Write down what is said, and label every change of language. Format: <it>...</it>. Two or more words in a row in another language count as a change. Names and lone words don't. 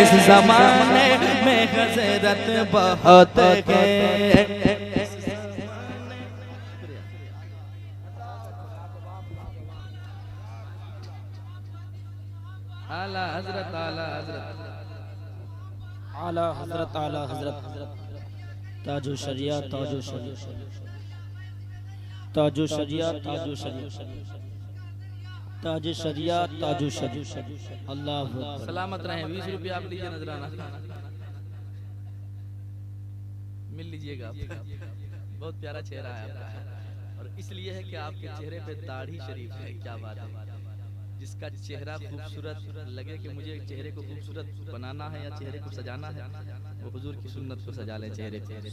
<hi>इस ज़माने में हज़रत बहुत है। आला हजरत, आला हजरत, आला हजरत, आला हजरत, ताजो शरिया, ताजो शरिया, ताजो शरिया ताजो शरिया ताजो शरिया ताजो शरिया।</hi> <ar>الله أكبر.</ar> <hi>सलामत रहें। 20 रुपये आप लीजिए नजराना, मिल लीजिएगा। बहुत प्यारा चेहरा है आपका, और इसलिए है कि आपके चेहरे पे दाढ़ी शरीफ है। क्या बात है। जिसका चेहरा खूबसूरत लगे कि मुझे चेहरे को खूबसूरत बनाना है या चेहरे को सजाना है, वो हुजूर की सुन्नत को सजा ले चेहरे पे।</hi>